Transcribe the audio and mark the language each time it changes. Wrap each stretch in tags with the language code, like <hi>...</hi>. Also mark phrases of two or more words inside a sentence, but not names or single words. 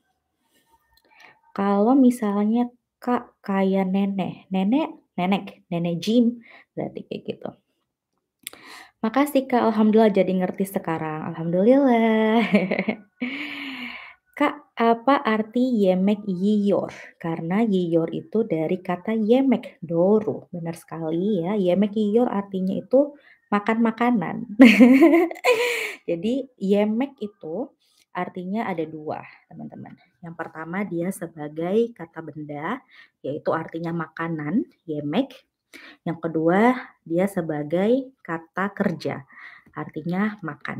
<id>Kalau misalnya Kak kayak nenek Jim, berarti kayak gitu. Makasih Kak, alhamdulillah jadi ngerti sekarang, alhamdulillah. Kak, apa arti</id> <tr>yemek yiyor?</tr> <id>Karena yiyor itu dari kata yemek, doru. Benar sekali ya,</id> <tr>yemek yiyor</tr> <id>artinya itu makan makanan. Jadi yemek itu artinya ada dua, teman-teman. Yang pertama dia sebagai kata benda, yaitu artinya makanan, yemek. Yang kedua dia sebagai kata kerja, artinya makan.</id>